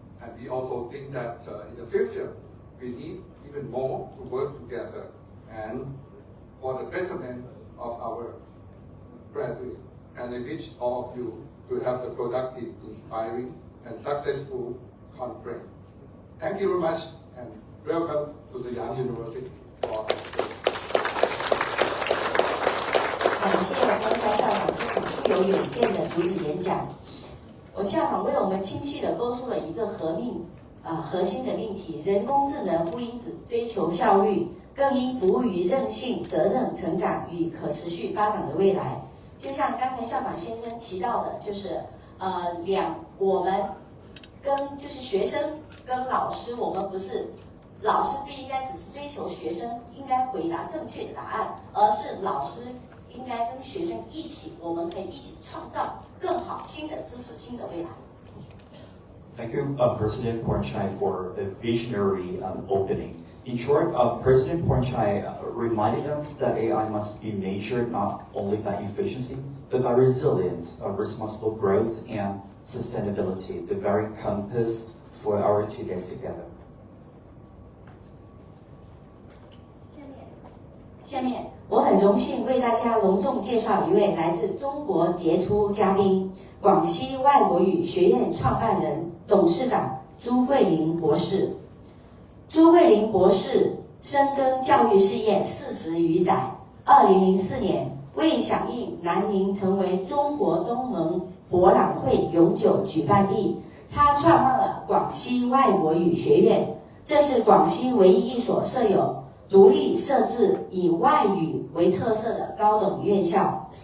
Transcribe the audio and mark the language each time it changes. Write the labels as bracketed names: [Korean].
[English] And we also think that in the future, we need even more to work together and for the betterment of our graduates. And I wish all of you to have a productive, inspiring, and successful conference. Thank you very much, and welcome to Siam University. [Chinese] 感谢刚才校长这场富有远见的主旨演讲。我们校长为我们清晰地勾出了一个核心的命题：人工智能不应只追求效率，更应服务于韧性、责任、成长与可持续发展的未来。就像刚才校长先生提到的，就是我们就是学生跟老师，我们不是老师不应该只是追求学生应该回答正确的答案，而是老师应该跟学生一起，我们可以一起创造更好新的知识、新的未来。 [English] Thank you, President Pornchai, for a visionary opening. In short, President Pornchai reminded us that AI must be measured not only by efficiency, but by resilience, responsible growth, and sustainability, the very compass for our 2 days together. [Chinese] 下面，我很荣幸为大家隆重介绍一位来自中国杰出嘉宾——广西外国语学院创办人、董事长朱桂林博士。朱桂林博士深耕教育事业40余载，2004年为响应南宁成为中国东盟博览会永久举办地，他创办了广西外国语学院，这是广西唯一一所设有独立设置以外语为特色的高等院校。